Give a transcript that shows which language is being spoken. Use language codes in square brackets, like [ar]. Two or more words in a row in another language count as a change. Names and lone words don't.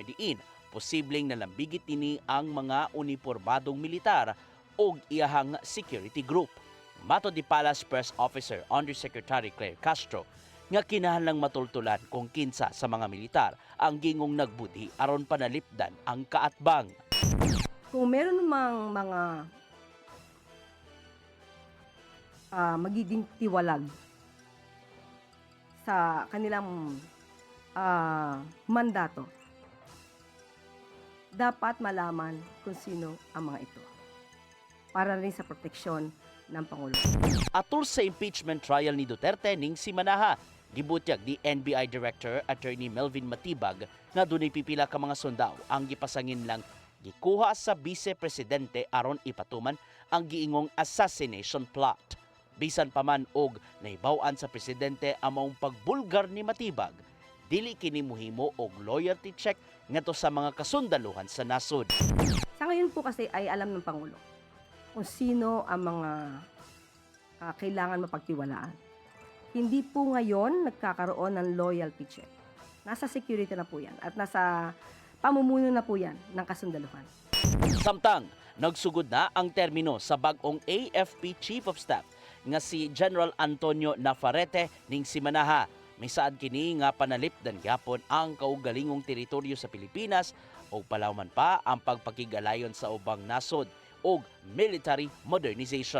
[ceb] diin posibleng nalambigit ini ang mga unipormadong militar o iyahang [en] security group. [ceb] Mato di Palace Press Officer Undersecretary Claire Castro nga kinahanglang matultulan kung kinsa sa mga militar ang gingong nagbudi aron panalipdan ang kaatbang. [tl] Kung meron mang mga magiging tiwalag sa kanilang mandato, dapat malaman kung sino ang mga ito para rin sa proteksyon ng Pangulo. [ceb] Atul sa [en] impeachment trial [ceb] ni Duterte ning si Manaha, gibutyag di NBI Director Attorney Melvin Matibag nga dunay pipila ka mga sundao ang gipasangin lang gikuha sa Vice Presidente aron ipatuman ang giingong [en] assassination plot. [ceb] Bisan pa man og nahibaw-an sa presidente ang maong pagbulgar ni Matibag, dili kini muhimo og [en] loyalty check [ceb] ngadto sa mga kasundaluhan sa nasod. [tl] Sa ngayon po kasi ay alam ng Pangulo kung sino ang mga kailangan mapagtiwalaan. Hindi po ngayon nagkakaroon ng [en] loyalty check. [tl] Nasa security na po yan at nasa pamumuno na po yan ng kasundaluhan. [ceb] Samtang, nagsugod na ang termino sa bag-ong AFP Chief of Staff nga si General Antonio Navarrete ning si Manaha. May saad kini nga panalipdan gyapon ang kaugalingong teritoryo sa Pilipinas o palawman pa ang pagpakigalayon sa ubang nasod o [en] military modernization.